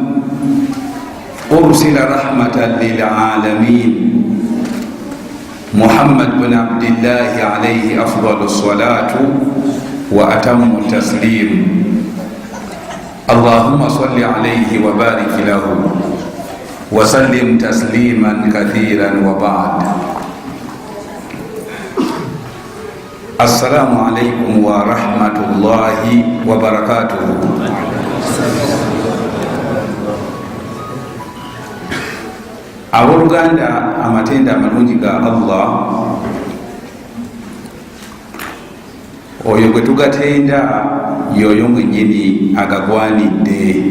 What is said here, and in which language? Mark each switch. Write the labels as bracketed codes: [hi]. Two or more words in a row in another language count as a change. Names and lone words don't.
[ar] أرسل رحمة للعالمين محمد بن عبد الله عليه أفضل الصلاة وأتم التسليم اللهم صل عليه وبارك له وسلم تسليما كثيرا وبعد السلام عليكم ورحمة الله وبركاته. [lg] Abooluganda amatenda amalungi ga Allah oyo gwe tugatenda yoyo mwennyini agagwanidde